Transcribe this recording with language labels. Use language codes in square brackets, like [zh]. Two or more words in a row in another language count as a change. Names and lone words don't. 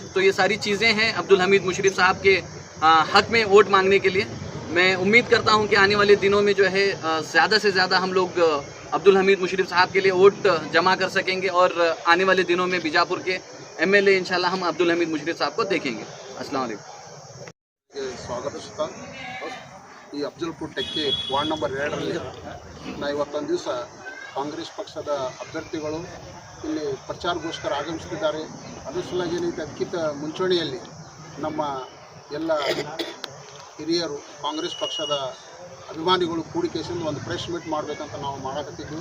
[hi] तो ये सारी चीज़ें हैं अब्दुल हमीद मुशर्रफ साहब के हक में वोट मांगने के लिए। मैं उम्मीद करता हूं कि आने वाले दिनों में जो है ज़्यादा से ज़्यादा हम लोग अब्दुल हमीद मुशर्रफ साहब के लिए वोट जमा कर सकेंगे और आने वाले दिनों में बीजापुर के एमएलए इंशाल्लाह हम अब्दुल हमीद मुशर्रफ साहब को देखेंगे। [ar] السلام عليكم. [kn] ಸ್ವಾಗತಿಸುತ್ತಾ ಈ ಅಫ್ಜಲ್ಪುರ್ ಟೆಕ್ಕೆ ವಾರ್ಡ್ ನಂಬರ್ 2ರಲ್ಲಿ ನಾವು ಇವತ್ತೊಂದು ದಿವಸ ಕಾಂಗ್ರೆಸ್ ಪಕ್ಷದ ಅಭ್ಯರ್ಥಿಗಳು ಇಲ್ಲಿ ಪ್ರಚಾರಗೋಸ್ಕರ ಆಗಮಿಸುತ್ತಿದ್ದಾರೆ। ಅದರ ಸಲುವಾಗಿ ಏನೈತೆ ಅದಕ್ಕಿಂತ ಮುಂಚೂಣಿಯಲ್ಲಿ ನಮ್ಮ ಎಲ್ಲ ಹಿರಿಯರು ಕಾಂಗ್ರೆಸ್ ಪಕ್ಷದ ಅಭಿಮಾನಿಗಳು ಕೂಡಿಕೆಸಿಂದ ಒಂದು [en] press meet [kn] ಮಾಡಬೇಕಂತ ನಾವು ಮಾಡಕತ್ತಿದ್ವಿ।